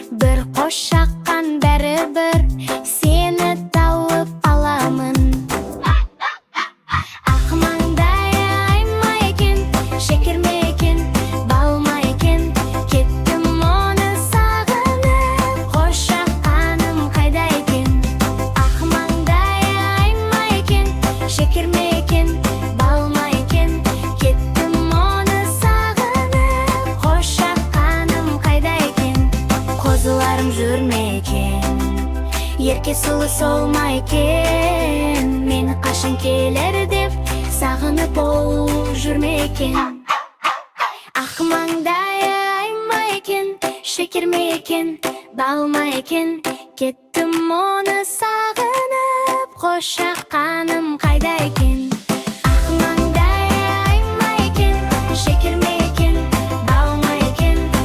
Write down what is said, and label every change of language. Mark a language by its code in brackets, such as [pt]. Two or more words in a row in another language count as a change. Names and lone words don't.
[kk] Бір қос шаққан бәрібір сені тауып аламын. Ақ маңдай ай ма екен, шекер ме екен, бал ма екен, кеттім оны сағынып. [ky] Кош, акканым кайда экен? Ак маңдай айма экен? Шекер ме экен? Бал ма экен? Кеттим оны сагынып. Кош, акканым кайда экен? Козуларым жүр ме экен? Эрке сулу сол ма экен? Мени качан келер деп сагынып ол жүр ме экен? [kk] Ақ маңдайы ай ма екен, шекер ме екен, бал ма екен? Кеттім оны сағынып, қош, ақ қаным қайда екен? Ақ маңдайы ай ма екен, шекер ме екен, бал ма екен?